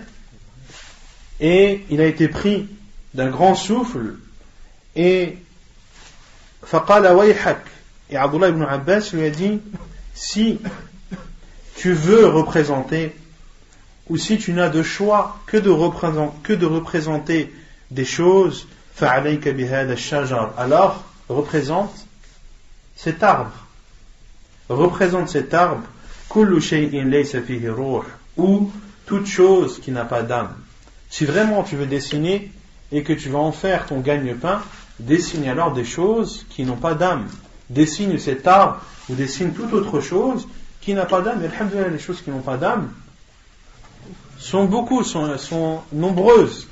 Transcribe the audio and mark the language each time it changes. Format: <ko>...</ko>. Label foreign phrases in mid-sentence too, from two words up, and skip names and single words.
<fr>Et il a été pris d'un grand souffle et</fr> <ar>فقال ويحك.</ar> <fr>Et Abdullah ibn Abbas lui a dit si tu veux représenter ou si tu n'as de choix que de représenter des choses,</fr> <ar>فعليك بهذا الشجر,</ar> <fr>alors représente cet arbre. Représente cet arbre,</fr> <ar>كل شيء ليس فيه روح,</ar> <fr>ou toute chose qui n'a pas d'âme. Si vraiment tu veux dessiner et que tu vas en faire ton gagne-pain, dessine alors des choses qui n'ont pas d'âme. dessine cet arbre ou dessine toute autre chose qui n'a pas d'âme. Et alhamdoulilah, les choses qui n'ont pas d'âme sont nombreuses.</fr>